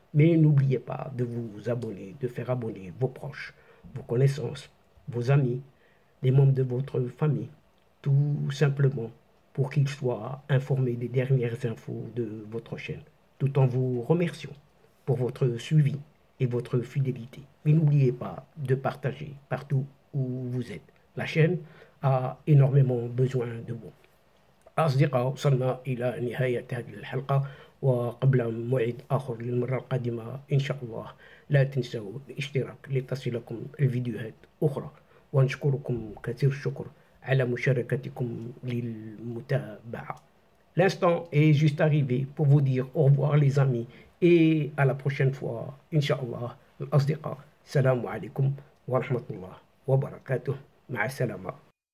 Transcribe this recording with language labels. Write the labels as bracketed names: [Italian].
[French] Mais n'oubliez pas de vous abonner, de faire abonner vos proches, vos connaissances, vos amis, les membres de votre famille, tout simplement pour qu'ils soient informés des dernières infos de votre chaîne, tout en vous remerciant pour votre suivi et votre fidélité. Mais n'oubliez pas de partager partout où vous êtes. La chaîne a énormément besoin de vous. [Arabic] أصدقاء وصلنا إلى نهاية هذه الحلقة وقبل موعد آخر للمرة القادمة إن شاء الله لا تنسوا الاشتراك لتصلكم الفيديوهات أخرى ونشكركم كثير الشكر على مشاركتكم للمتابعة. [French] L'instant est juste arrivé pour vous dire au revoir les amis et à la prochaine fois Inch'Allah [Arabic] الأصدقاء. السلام عليكم ورحمة الله وبركاته. مع السلامة.